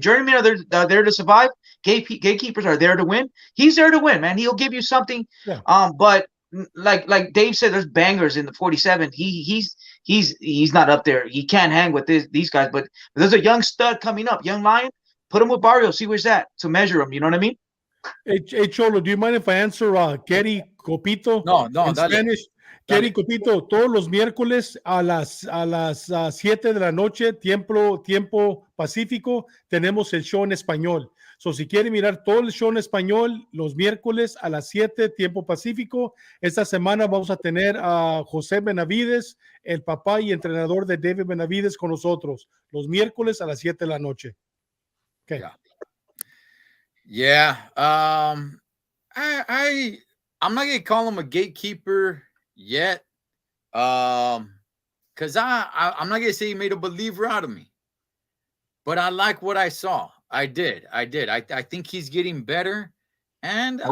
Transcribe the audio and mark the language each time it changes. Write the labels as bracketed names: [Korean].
[English] Journeymen are there to survive. Gatekeepers are there to win. He's there to win, man. He'll give you something. Yeah. But like Dave said, there's bangers in the 47. He's not up there. He can't hang with these guys. But there's a young stud coming up, young lion. Put him with Barrio. See where's that to measure him. You know what I mean? Hey Cholo, do you mind if I answer Kerry Copito? No, in Spanish. [Spanish] Kerry Copito, todos los miércoles a las 7 de la noche, tiempo pacífico, tenemos el show en español. So, si quiere mirar todo el show en español, los miércoles a las 7, tiempo pacífico. Esta semana vamos a tener a José Benavides, el papá y entrenador de David Benavides, con nosotros. Los miércoles a las 7 de la noche. [English] Okay. Yeah. I'm not gonna call him a gatekeeper yet. Because I'm not gonna say he made a believer out of me. But I like what I saw. I did. I think he's getting better. And okay.